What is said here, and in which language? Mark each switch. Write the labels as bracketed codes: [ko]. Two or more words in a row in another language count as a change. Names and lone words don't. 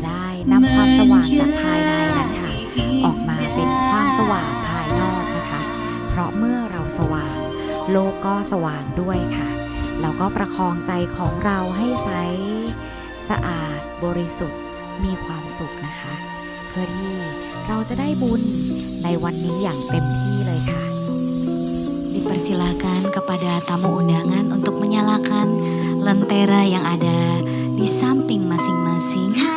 [th] ได้นำความสว่างจากภายในนั้นค่ะออกมาเป็นความสว่างภายนอกนะคะเพราะเมื่อเราสว่างโลกก็สว่างด้วยค่ะเราก็ประคองใจของเราให้ใสสะอาดบริสุทธิ์มีความสุขนะคะเพื่อที่เราจะได้บุญในวันนี้อย่างเต็มที่เลยค่ะ [id] Dipersilakan kepada tamu undangan untuk menyalakan lentera yang ada di samping masing-masing.